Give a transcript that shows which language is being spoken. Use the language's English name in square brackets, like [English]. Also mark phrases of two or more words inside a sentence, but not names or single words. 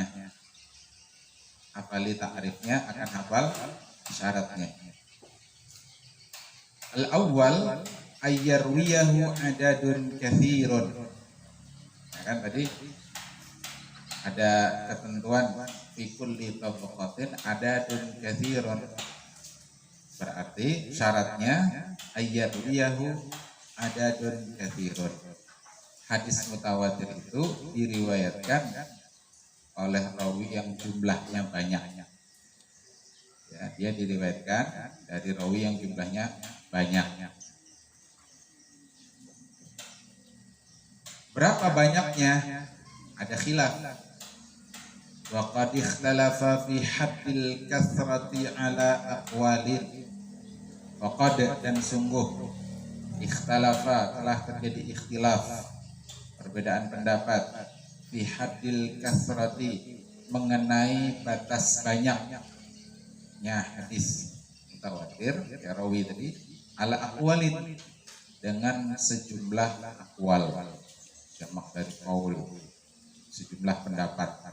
[Indonesian] Hafali ta'rifnya, akan hafal syaratnya. [Arabic] الأول أن يرويه عدد كثير. [Indonesian] Ya kan tadi ada ketentuan [Arabic] في كل طبقة عدد كثير. [Indonesian] Berarti syaratnya [Arabic] أن يرويه عدد كثير. [Indonesian] Hadis mutawatir itu diriwayatkan oleh rawi yang jumlahnya banyak. Ya, dia diriwayatkan dari rawi yang jumlahnya banyak. Berapa banyaknya? Ada khilaf. [Arabic] وقد اختلف في حد الكثرة على أقوال. وقد, [Indonesian] dan sungguh, ikhtalafa, telah terjadi ikhtilaf, perbedaan pendapat, [Arabic] في حد الكثرة, [Indonesian] mengenai batas banyaknya hadis mutawatir, ya rawi tadi, [Arabic] على أقوال, [Indonesian] dengan sejumlah aqwal, jamak dari qaul, sejumlah pendapat.